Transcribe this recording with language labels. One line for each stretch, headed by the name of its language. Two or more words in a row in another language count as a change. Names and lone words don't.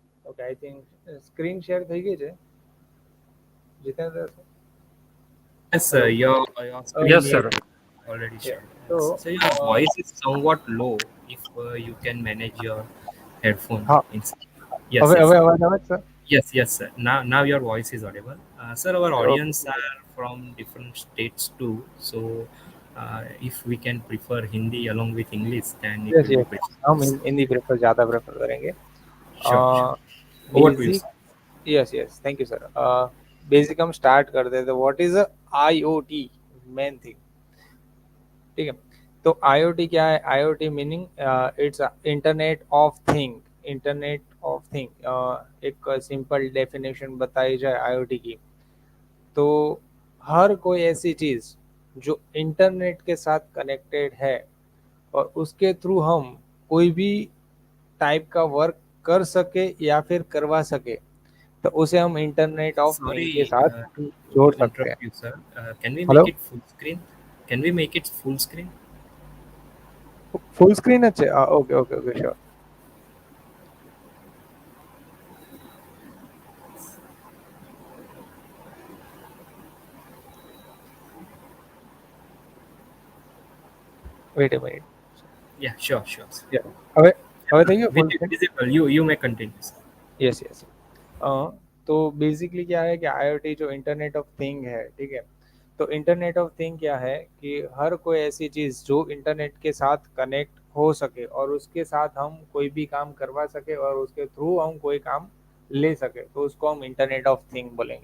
English: okay I think screen share
Gujarati: થઈ ગઈ છે જીતેન્દ્ર sir?
English: Yes, sir. Hello. Your screen Yes, is sir. already Yeah. shared. Yes. So So your voice is somewhat low. If you can manage your headphone.
Gujarati: હા
English: Yes,
Gujarati: હવે
English: yes,
Gujarati: હવે
English: sir.
Gujarati: અવાજ આવે છે સર?
English: Yes, yes, sir. Now your voice is audible. Sir, our ઓકે. audience are from different states too. So if we can prefer Hindi along with English, then it यस will be यस great.
Hindi: हम हिंदी प्रेफर ज़्यादा प्रेफर करेंगे.
English: Sure, sure. Over to you,
Hindi: बेसिक
English: sir. yes yes thank you sir.
Hindi: बेसिक हम स्टार्ट करते हैं.
English: तो what is IoT main thing.
Hindi: ठीक है. तो IoT क्या है?
English: IoT meaning it's internet of thing. internet of thing
Hindi: एक
English: simple definition
Hindi: बताई जाए IoT की तो हर कोई ऐसी चीज जो इंटरनेट के साथ कनेक्टेड है और उसके थ्रू हम कोई भी टाइप का वर्क कर सके या फिर करवा सके तो उसे हम
English: internet of thing
Hindi: के
English: Sorry
Hindi: साथ जोड़
English: to
Hindi: सकते हैं.
English: interrupt you, sir. Can we make हेलो. it full screen? Can we make it full screen? full screen अच्छे. okay okay okay sure. wait a minute. Yeah, sure, sure, sir.
Gujarati: હવે હવે થઈ ગયું
English: full screen? Visible. You may continue, sir. yes yes.
Hindi: तो बेसिकली क्या है कि IoT जो
English: internet of thing
Hindi: है, ठीक है. तो
English: internet of thing
Hindi: क्या है कि हर कोई ऐसी चीज जो इंटरनेट के साथ कनेक्ट हो सके और उसके साथ हम कोई भी काम करवा सके और उसके थ्रू हम कोई काम ले सके तो उसको हम
English: internet of thing
Hindi: बोलेंगे.